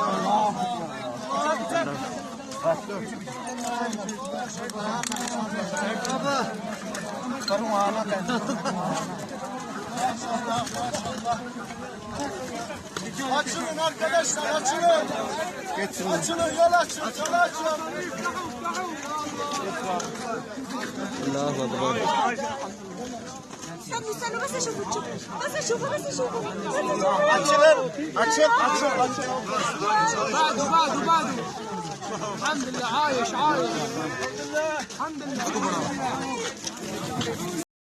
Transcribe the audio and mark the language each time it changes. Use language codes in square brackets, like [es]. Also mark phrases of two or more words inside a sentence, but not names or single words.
[tr] Açılın arkadaşlar, açılın. Açılın, yol açın, yol açın. [ar] الله أكبر. استنوا بس اشوفوا بس اشوفوا [tr] Açılın, açın, açın, açın. [ar] بعده الحمد لله عايش الحمد لله